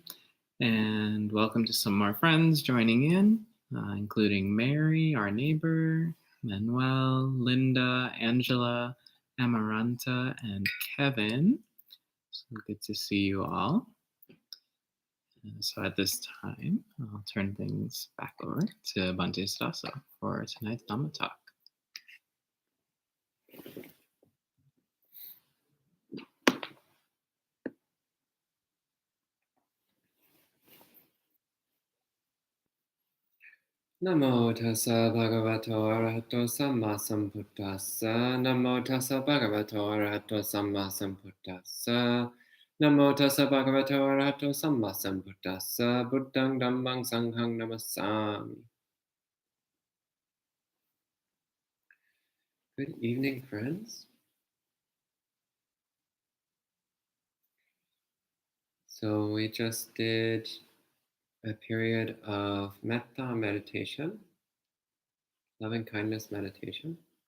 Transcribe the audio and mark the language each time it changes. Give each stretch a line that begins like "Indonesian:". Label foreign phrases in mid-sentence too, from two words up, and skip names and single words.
English: And welcome to some more friends joining in, including Mary, our neighbor, Manuel, Linda, Angela, Amaranta, and Kevin. So good to see you all. And so at this time, I'll turn things back over to Bhante Suddhāso for tonight's Dhamma talk.
Pali: Namo tassa bhagavato arahato samma sambuddhassa. Namo tassa bhagavato arahato samma sambuddhassa. Namo tassa bhagavato arahato samma sambuddhassa. Buddhang dhammang sanghang namassami.
English: Good evening, friends. So we just did a period of metta meditation, loving kindness meditation.